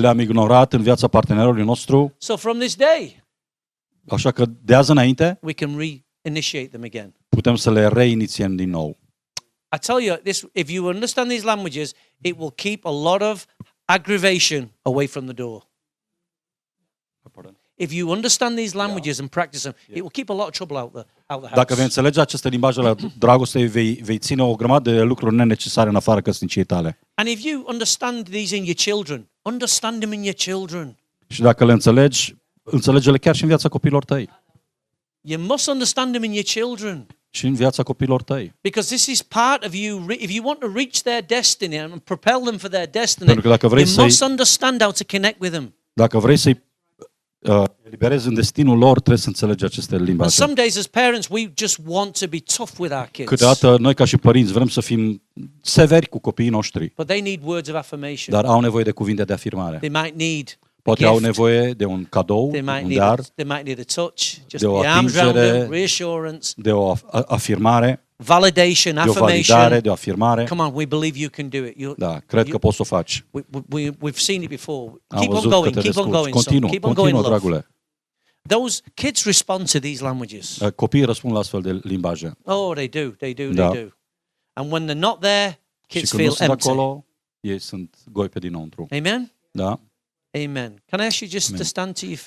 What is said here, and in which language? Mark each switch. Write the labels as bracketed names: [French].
[Romanian] Le-am ignorat în viața partenerului nostru. [English] So from this day, [Romanian] Așa că de azi înainte [English] we can reinitiate them again. [Romanian] putem să le reinițiem din nou. [English] I tell you, if you understand these languages, it will keep a lot of aggravation away from the door. If you understand these languages and practice them, it will keep a lot of trouble out the house. [Romanian] Dacă vei înțelege aceste limbaje la dragostei, vei ține o grămadă de lucruri nenecesare în afara căsniciei tale. [English] And if you understand these in your children, understand them in your children. [Romanian] Și dacă le înțelegi, înțelege-le chiar și în viața copiilor tăi. [English] You must understand them in your children. [Romanian] Și în viața copiilor tăi. [English] Because this is part of you. If you want to reach their destiny and propel them for their destiny, [Romanian] Pentru că dacă vrei [English] you must understand how to connect with them. [Romanian] Dacă vrei să-i eliberezi în destinul lor, trebuie să înțelegi aceste [English] And [Romanian] limbaje. [English] some days as parents, we just want to be tough with our kids. [Romanian] Câteodată noi ca și părinți vrem să fim severi cu copiii noștri, [English] But they need words of affirmation. [Romanian] dar au nevoie de cuvinte de afirmare. [English] They might need [Romanian] Poate [English] a [Romanian] au [English] gift. [Romanian] nevoie de un cadou, [English] They might [Romanian] un [English] need [Romanian] dar, [English] they might need a touch, just [Romanian] de o [English] the arms around [Romanian] atingere, [English] them, reassurance, [Romanian] de o afirmare, [English] validation, [Romanian] de o validare, [English] affirmation. [Romanian] de o afirmare. [English] Come on, we believe you can do it. [Romanian] Da, cred că poți să o faci. [English] We've seen it before. [Romanian] Am [English] Keep on [Romanian] văzut că [English] going, [Romanian] te [English] keep on [Romanian] descurci. [English] going, son. [Romanian] Continuă, [English] Keep on going, [Romanian] continuă, [English] love. [Romanian] dragule. [English] Those kids respond to these languages. [Romanian] Copiii răspund la astfel de limbaje. [English] Oh, they do, they do, [Romanian] Da. [English] they do. And when they're not there, [Romanian] Și [English] kids [Romanian] când nu [English] feel [Romanian] sunt [English] empty. [Romanian] acolo, ei sunt goi pe dinăuntru. [English] Amen? [Romanian] Da? [English] Amen. Can I ask you just to stand to your feet,